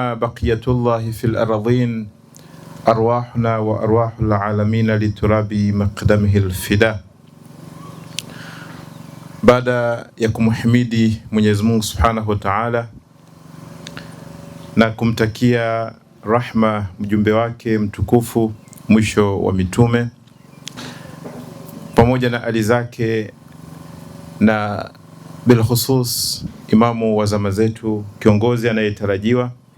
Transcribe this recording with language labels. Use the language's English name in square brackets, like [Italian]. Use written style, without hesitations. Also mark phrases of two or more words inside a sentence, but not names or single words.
[Arabic] لنا بقية الله في الأرضين أرواحنا وأرواح العالمين لتراب مقدمه الفداء. [Swahili] Baada ya kumhimidi Mwenyezi Mungu [Arabic] سبحانه وتعالى [Swahili] na kumtakia rahma mjumbe wake mtukufu mwisho wa mitume pamoja na ali zake na [Arabic] بالخصوص [Swahili] imamu wa zama zetu, kiongozi anayetarajiwa,